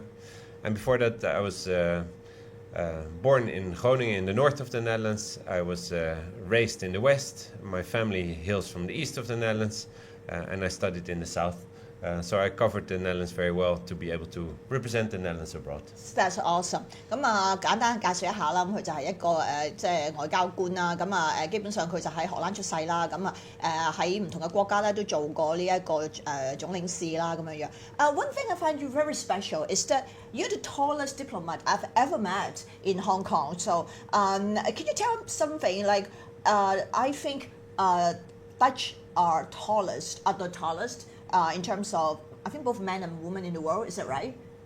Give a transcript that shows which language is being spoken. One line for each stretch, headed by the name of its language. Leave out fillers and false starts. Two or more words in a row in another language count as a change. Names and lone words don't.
English: And before that, I was born in Groningen in the north of the Netherlands. I was raised in the west. My family hails from the east of the Netherlands, and I studied in the south. So I covered the Netherlands very well to be able to represent the Netherlands abroad. That's awesome.
Cantonese: 簡單介紹一下啦。佢就係一個即係外交官啦。基本上佢就喺荷蘭出世啦。喺唔同嘅國家咧都做過呢一個總領事啦咁樣樣。
English: One thing I find you very special is that you're the tallest diplomat I've ever met in Hong Kong. So can you tell something like I think Dutch are the tallest. In terms of, I think both men and women in the world, is that right?